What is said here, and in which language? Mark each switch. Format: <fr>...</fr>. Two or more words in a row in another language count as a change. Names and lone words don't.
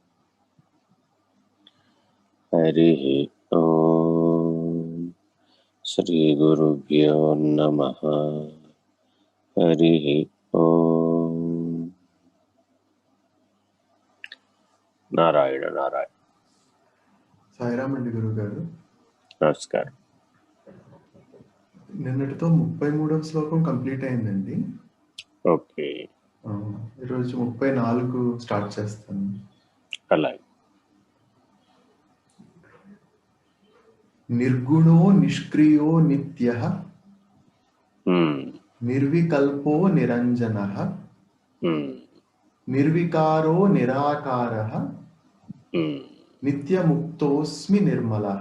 <sa>हरिः ओम श्रीगुरुभ्यो नमः। हरिः ओम नारायण नारायण।</sa> <te>సాయిరామ్ అండి గురువు గారు. నమస్కారం. నిన్నటితో 33వ శ్లోకం కంప్లీట్ అయిందండి. ఓకే, ఈరోజు 34 స్టార్ట్ చేస్తాను. అలాగే.</te> <sa>నిర్గుణో నిష్క్రియో నిత్యః నిర్వికల్పో నిరంజనః నిర్వికారో నిరాకారః నిత్యముక్తోస్మి నిర్మలః.</sa>